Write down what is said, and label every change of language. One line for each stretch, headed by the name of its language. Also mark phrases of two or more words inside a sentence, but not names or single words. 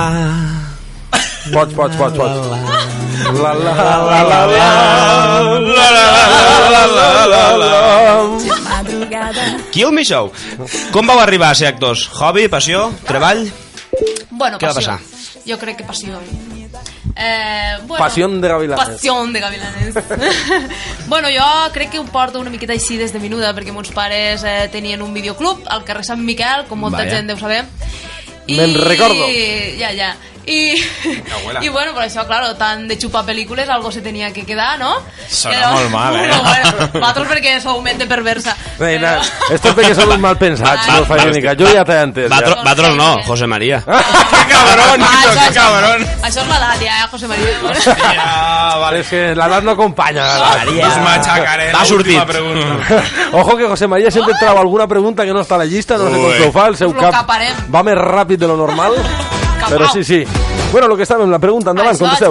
Catalan: Pots. La la la la Kill Me Show. Com vau arribar a ser actors? Hobby, passió, treball? Bueno, què va passar? Jo crec que passió. Pasión de Gavilanes. Pasión de Gavilanes. Bueno, jo crec que ho porto una miqueta així des de menuda, perquè mons pares tenien un videoclub al carrer Sant Miquel, com molta gent deu saber. Me'n recordo. Ja.
Spanish: Y bueno, por eso, claro, tan de
Catalan: xupar pel·lícules,
Spanish: algo se tenía que quedar, ¿no?
Catalan: Sona molt mal, Bueno, vosaltres perquè sou
Spanish: mente perversa.
Catalan: Reina,
Spanish: esto es
Catalan: perquè són uns mal pensats, no fa mica. Jo ja t'he entès. Vosaltres no, José María.
Spanish: ¡Qué cabrón! ¡Qué cabrón!
Catalan: Això és l'edat, ja, José María. Vale, és que l'edat no acompanya. María. Va sortit. Ojo que José María sempre trau alguna pregunta que no està a la llista, no sé com ho fa, el seu cap va més ràpid de lo normal. Però sí. Bueno, lo que estàvem, la pregunta, endavant, contesteu.